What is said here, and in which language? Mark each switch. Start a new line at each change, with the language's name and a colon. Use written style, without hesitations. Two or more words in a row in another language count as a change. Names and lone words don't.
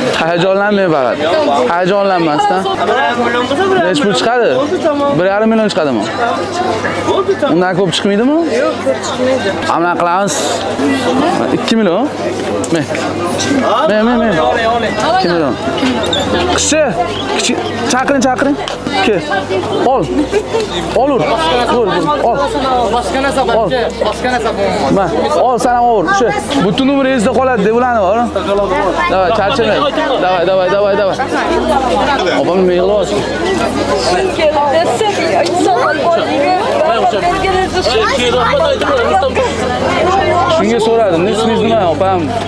Uzbek: Hayajonlanmang faqat. Hayajonlanmasdan. Necha pul chiqadi? 1,5 million chiqadimi? Undan ko'p chiqmaydimi? Yo'q, ko'p chiqmaydi. Hamma qilamiz. 2 million. Men. 2 million. Kishi, chaqiring. Ke. Ol. Olur. Ol. Ma, ol sana ol. Shu butun umr esda qoladi deb ularni bor. Davay, charchamang. Davay. Opam nima yig'layapsiz? Shunga so'radim, ismingiz nima, opam?